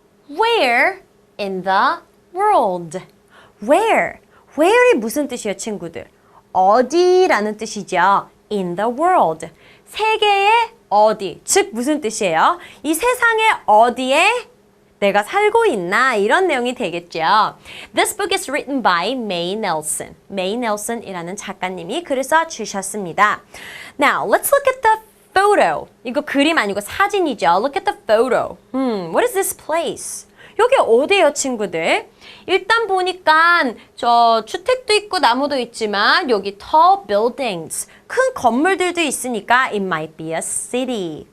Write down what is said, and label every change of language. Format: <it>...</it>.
<en>Where in the world? Where?</en> <ko>Where이 무슨 뜻이에요, 친구들? 어디라는 뜻이죠. In the world. 세계의 어디. 즉 무슨 뜻이에요? 이 세상의 어디에 내가 살고 있나 이런 내용이 되겠죠.</ko> <en>This book is written by Mae Nelson.</en> <ko>Mae Nelson이라는 작가님이 글을 써주셨습니다.</ko> <en>Now, let's look at the photo.</en> <ko>이거 그림 아니고 사진이죠.</ko> <en>Look at the photo. What is this place?</en> <ko>여기 어디예요, 친구들? 일단 보니까 저 주택도 있고 나무도 있지만 여기 tall buildings, 큰 건물들도 있으니까</ko> <en>it might be a city.</en>